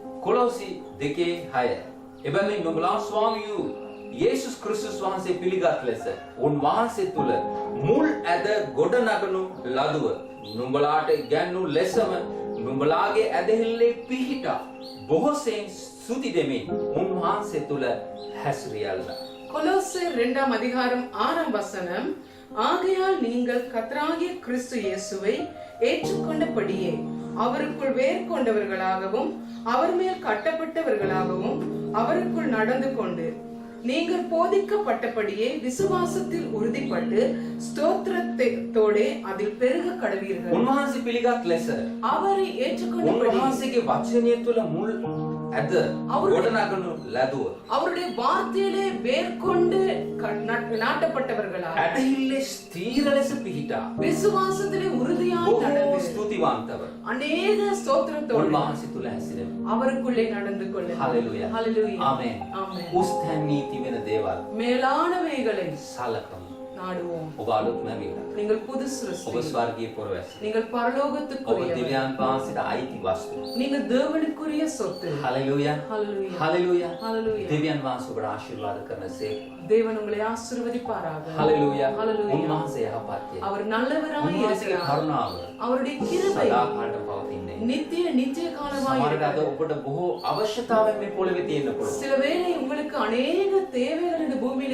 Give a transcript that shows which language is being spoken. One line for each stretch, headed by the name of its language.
Sinhala: කොලොසි 2:6 එබැවින් නුඹලා ස්වාමියු යේසුස් ක්‍රිස්තුස් වහන්සේ පිළිගත් ලෙස උන්වහන්සේ තුල මුල් ඇද ගොඩ නගනු ලදුව නුඹලාට ඉගැන්වූ ලෙසම නුඹලාගේ ඇදහිල්ලේ පිහිටා බොහෝසෙයින් ස්තුති දෙමින් උන්වහන්සේ තුල හැසිරියල්ලා.
Tamil: கொலோசியர் 2ஆம் அதிகாரம் 6ஆம் வசனம், ஆகையால் நீங்கள் கர்த்தராகிய கிறிஸ்து இயேசுவை ஏற்றுக்கொண்டபடியே அவருக்குள் வேர் கொண்டவர்களாகவும் அவர் மேல் கட்டப்பட்டவர்களாகவும் அவருக்குள் நடந்து கொண்டு நீங்கள் போதிக்கப்பட்டபடியே விசுவாசத்தில் உறுதிப்பட்டு ஸ்தோத்திரத்தோடே அதில் பெருக கடவீர்கள்.
Sinhala: උන්වහන්සේ පිළිගත් ලෙස
Tamil: அவரை ஏற்றுக்கொண்டபடி
Sinhala: උන්වහන්සේගේ වචනය තුල මුල් ඇද ගොඩ නගනු ලදුව
Tamil: அவருடைய வார்த்தையிலே வேர் கொண்டு நாட்டப்பட்டவர்களாக
Sinhala: ඇදහිල්ලේ ස්ථීර ලෙස පිහිටා
Tamil: விசுவாசத்திலே உறுதியாய்
Sinhala: බොහෝ
Tamil: நடந்து
Sinhala: ස්තුතිවන්තව
Tamil: அநேக ஸ்தோத்திரத்தோடு
Sinhala: උන්වහන්සේ තුල හැසිරෙමු.
Tamil: அவருக்குள்ளே நடந்து கொள்ள.
Sinhala: හalleluya.
Tamil: ஹalleluya.
Sinhala: ආමෙන්.
Tamil: ஆமென்.
Sinhala: උස්තැනී තිබෙන දේවල්
Tamil: மேலானவைகளை
Sinhala: සලකමු.
Tamil: நாடுவோம்.
Sinhala: ඔබ අලුත් මැවිලා.
Tamil: நீங்கள் புது
Sinhala: ඔබ
Tamil: சிருஷ்டி.
Sinhala: ස්වර්ගීය පුරවැසි.
Tamil: நீங்கள்
Sinhala: ඔබ
Tamil: பரலோகத்துக்குரியவர்.
Sinhala: දිව්‍යයන් වහන්සේට අයිති වස්තු.
Tamil: நீங்கள் தேவனுக்குரிய சொத்து.
Sinhala: හalleluya.
Tamil: ஹalleluya.
Sinhala: හalleluya.
Tamil: ஹalleluya.
Sinhala: දිව්‍යයන් වහන්සේ ඔබට ආශිර්වාද කරනසේ.
Tamil: தேவன் உங்களை ஆசீர்வதிப்பாராக.
Sinhala: හalleluya.
Tamil: ஹalleluya.
Sinhala: උන්වහන්සේ යහපත්ය.
Tamil: அவர் நல்லவராய்
Sinhala: උන්වහන්සේගේ
Tamil: இருக்கிறார்.
Sinhala: කරුණාව
Tamil: அவருடைய கிருபை
Sinhala: සදාකාලට පවතින්නේ.
Tamil: நித்திய காலமாய்
Sinhala: සමහරවිට අද
Tamil: இருக்கிறது.
Sinhala: ඔබට බොහෝ අවශ්‍යතාවයන් මේ පොළවේ තියෙන්න පුළුවන්.
Tamil: சில வேளை உங்களுக்கு அநேக தேவைகள் இந்த பூமியில